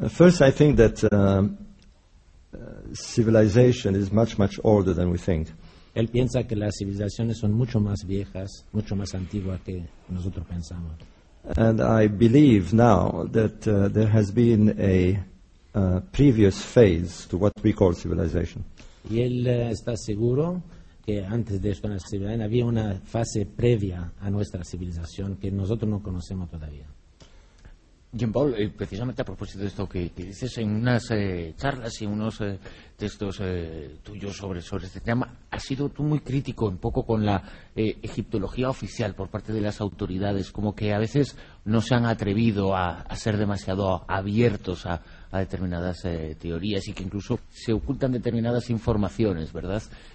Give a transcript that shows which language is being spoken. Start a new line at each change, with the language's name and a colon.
English: First, I think that civilization is much, much older than we think.
Spanish: Él piensa que las civilizaciones son mucho más viejas, mucho más antiguas que nosotros pensamos.
English: And I believe now that there has been a previous phase to what we call civilization.
Spanish: Y él está seguro que antes de esto en la civilización había una fase previa a nuestra civilización que nosotros no conocemos todavía. Jean Paul, precisamente a propósito de esto que dices en unas charlas y unos textos tuyos sobre este tema, has sido tú muy crítico un poco con la egiptología oficial por parte de las autoridades, como que a veces no se han atrevido a ser demasiado abiertos a determinadas teorías y que incluso se ocultan determinadas informaciones, ¿verdad?